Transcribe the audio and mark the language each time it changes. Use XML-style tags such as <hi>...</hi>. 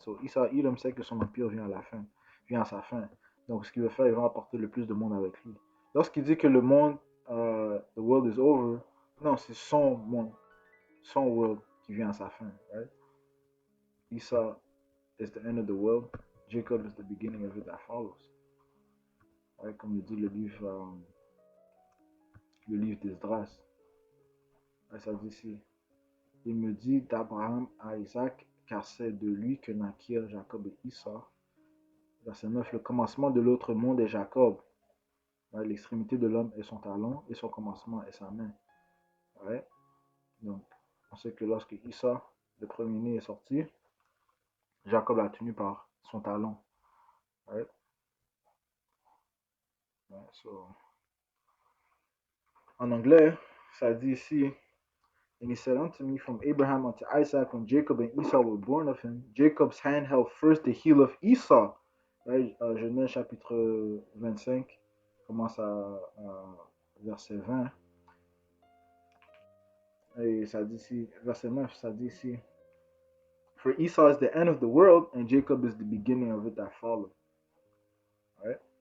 <fr>So, Esau Edom sait que son empire vient à sa fin. Donc, ce qu'il veut faire, il va apporter le plus de monde avec lui. Lorsqu'il dit que le monde,</fr> <en>the world is over,</en> <fr>non, c'est son monde, son world qui vient à sa fin.</fr> <en>Right?</en> <fr>Esau</fr> <en>is the end of the world. Jacob is the beginning of it that follows.</en> <fr>Ouais, comme le dit le livre d'Esdras. Ouais, ça dit ici. Il me dit d'Abraham à Isaac, car c'est de lui que naquirent Jacob et Esau. Verset 9. Le commencement de l'autre monde est Jacob. Ouais, l'extrémité de l'homme est son talon et son commencement est sa main. Ouais. Donc, on sait que lorsque Esau, le premier-né, est sorti, Jacob l'a tenu par son talon. Ouais. Ouais, so. En anglais, ça dit ici,</fr> <en>and he said unto me, from Abraham unto Isaac, when Jacob and Esau were born of him, Jacob's hand held first the heel of Esau.</en> <fr>Ouais, Genèse chapitre 25, commence à verset 20. Et ça dit ici,</fr> <en>verset 9, ça dit ici, for Esau is the end of the world, and Jacob is the beginning of it that followed. Ouais.</en>